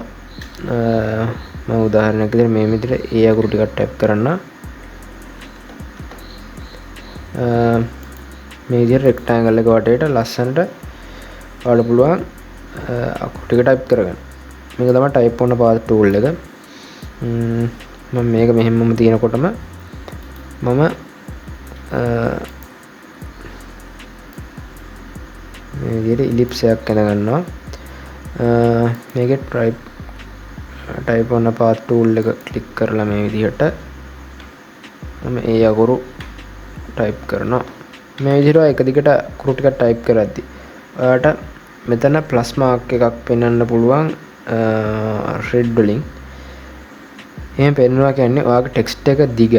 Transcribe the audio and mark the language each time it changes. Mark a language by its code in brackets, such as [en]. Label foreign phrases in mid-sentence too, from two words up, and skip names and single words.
[si] මම උදාහරණයක් විදිහට මේ විදිහට ඒ අකුරු ටිකක් type කරන්න. මේ විදිහට rectangle එක වටේට ලස්සනට ඔයාලට පුළුවන් අකුරු ටික type කරගන්න. මේක තමයි [en] type on path tool [si] එක. මම මේක මෙහෙමම තියෙනකොටම මම මේ විදිහට ellipse එකක් ඇඳ ගන්නවා. මේකේ [en] type on path tool [si] එක click කරලා මේ විදිහට මම ඒ අකුරු type කරනවා. මේ විදිහට එක දිගට අකුරු ටිකක් type කරද්දි ඔයාලට මෙතන [en] plus mark [si] එකක් පෙන්වන්න පුළුවන් red වලින්. එහෙම පෙන්වනවා කියන්නේ ඔයාගේ text එක දිගයි.